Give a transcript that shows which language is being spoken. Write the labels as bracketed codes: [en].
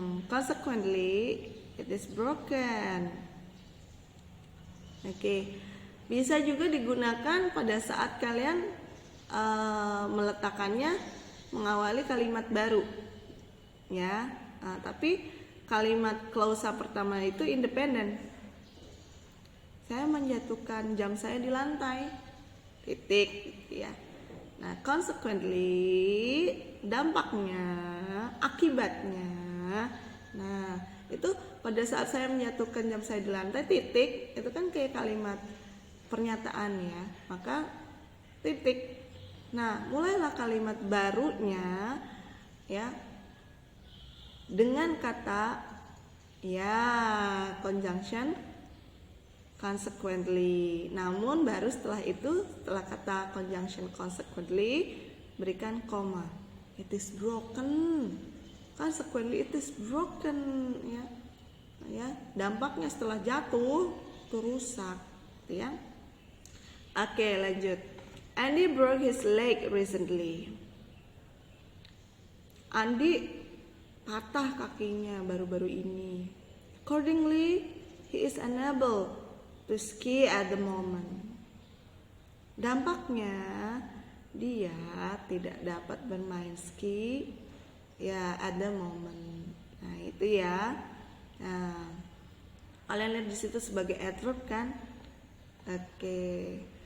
[en] Consequently, it is broken. [id] Oke, bisa juga digunakan pada saat kalian meletakkannya mengawali kalimat baru, ya. Tapi kalimat klausa pertama itu independen. Saya menjatuhkan jam saya di lantai, titik, gitu ya. Nah, consequently, dampaknya, akibatnya. Nah, itu pada saat saya menjatuhkan jam saya di lantai, titik, itu kan kayak kalimat pernyataan ya, maka titik. Nah, mulailah kalimat barunya ya dengan kata ya conjunction consequently. Namun baru setelah itu, setelah kata conjunction consequently, berikan koma. [en] It is broken. Consequently it is broken ya. [id] Ya, dampaknya setelah jatuh itu rusak, gitu ya. Oke, lanjut. [en] Andy broke his leg recently. [id] Andi patah kakinya baru-baru ini. [en] Accordingly, he is unable to ski at the moment. [id] Dampaknya dia tidak dapat bermain ski ya [en] at the moment. [id] Nah, itu ya. Nah, kalian lihat di situ sebagai adverb kan? Oke.